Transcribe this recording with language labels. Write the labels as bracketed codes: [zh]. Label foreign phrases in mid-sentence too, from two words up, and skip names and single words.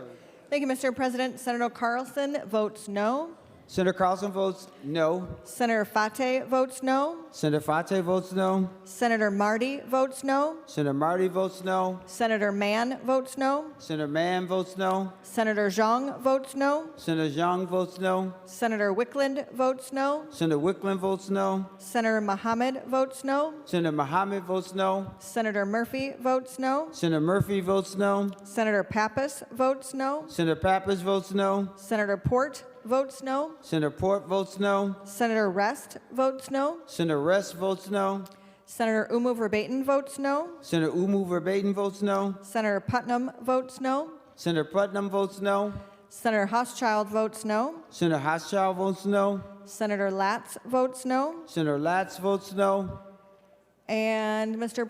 [en] Thank you, Mr. President. Senator Carlson votes no. Senator Carlson votes no. Senator Fate votes no. Senator Fate votes no. Senator Marty votes no. Senator Marty votes no. Senator Mann votes no. Senator Mann votes no. Senator Zhang votes no. Senator Zhang votes no. Senator Wickland votes no. Senator Wickland votes no. Senator Mohammed votes no. Senator Mohammed votes no. Senator Murphy votes no. Senator Murphy votes no. Senator Pappas votes no. Senator Pappas votes no. Senator Port votes no. Senator Port votes no. Senator Rest votes no. Senator Rest votes no. Senator Umu Verbatim votes no. Senator Umu Verbatim votes no. Senator Putnam votes no. Senator Putnam votes no. Senator Hochschild votes no. Senator Hochschild votes no. Senator Latz votes no. Senator Latz votes no. And Mr.